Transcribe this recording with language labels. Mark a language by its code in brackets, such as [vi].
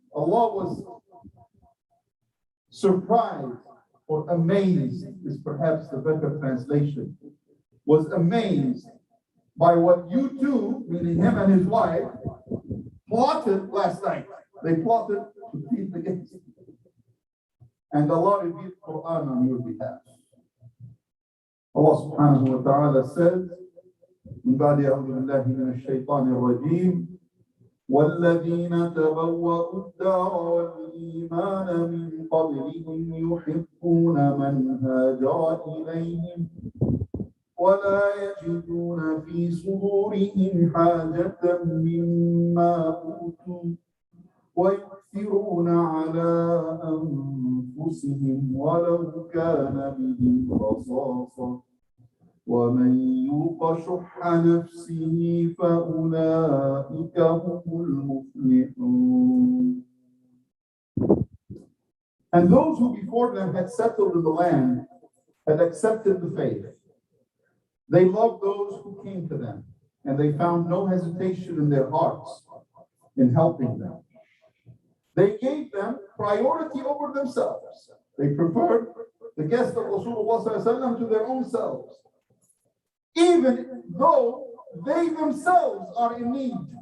[en] Allah was surprised or amazed, is perhaps the better translation, was amazed by what you two, meaning him and his wife, plotted last night. They plotted to feed the guests. And Allah revealed Quran on your behalf. Allah subhanahu wa ta'ala says, [ar] من بعد أعوذ بالله من الشيطان الرجيم والذين تبوأوا الدار والإيمان من قبلهم يحبون من هاجر إليهم ولا يجدون في صدورهم حاجة مما أوتوا ويؤثرون على أنفسهم ولو كان بهم خصاصة ومن يوق شح نفسه فأولئك هم المفلحون. [en] And those who before them had settled in the land had accepted the faith. They loved those who came to them, and they found no hesitation in their hearts in helping them. They gave them priority over themselves. They preferred the guests of Rasulullah ﷺ to their own selves, even though they themselves are in need.